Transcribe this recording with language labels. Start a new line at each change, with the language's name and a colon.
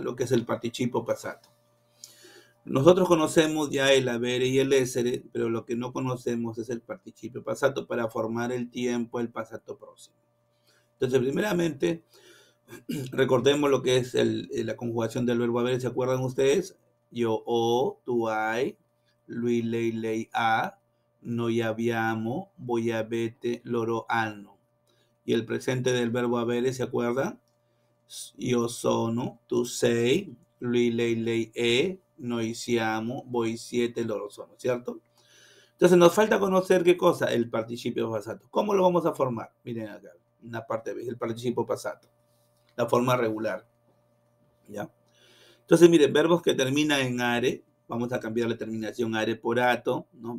Spanish: Lo que es el participio passato. Nosotros conocemos ya el haber y el essere, pero lo que no conocemos es el participio passato para formar el tiempo, el passato próximo. Entonces, primeramente, recordemos lo que es la conjugación del verbo haber. ¿Se acuerdan ustedes?
Italian: Io ho, tu hai, lui, lei ha, noi abbiamo, voi avete, loro hanno.
Spanish: Y el presente del verbo avere, ¿se acuerdan?
Italian: Io sono, tu sei, lui, lei è, noi siamo, voi siete, loro sono, ¿cierto?
Spanish: Entonces nos falta conocer qué cosa, el participio passato. ¿Cómo lo vamos a formar? Miren acá, una parte B, el participio passato, la forma regular, ¿ya? Entonces, miren, verbos que terminan en are, vamos a cambiar la terminación are por ato, ¿no?